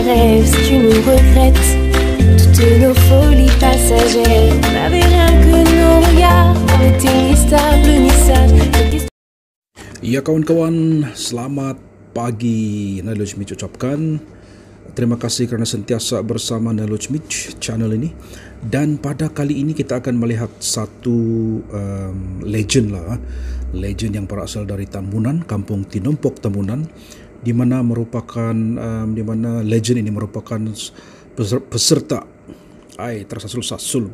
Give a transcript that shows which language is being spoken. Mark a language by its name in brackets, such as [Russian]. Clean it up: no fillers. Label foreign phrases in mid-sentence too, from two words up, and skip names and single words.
[French] rêves si tu nous regrettes. Toutes nos folies passagères n'avaient rien que nos regards, n'étaient ni stables ni sages. [Malay] Ya kawan-kawan, selamat pagi. Knowledge Mitch ucapkan. Terima kasih kerana sentiasa bersama Knowledge Mitch channel ini. Dan pada kali ini kita akan melihat satu legend lah. Legend yang berasal dari Tambunan, Kampung Tinompok Tambunan, di mana legend ini merupakan peserta tersasul-sasul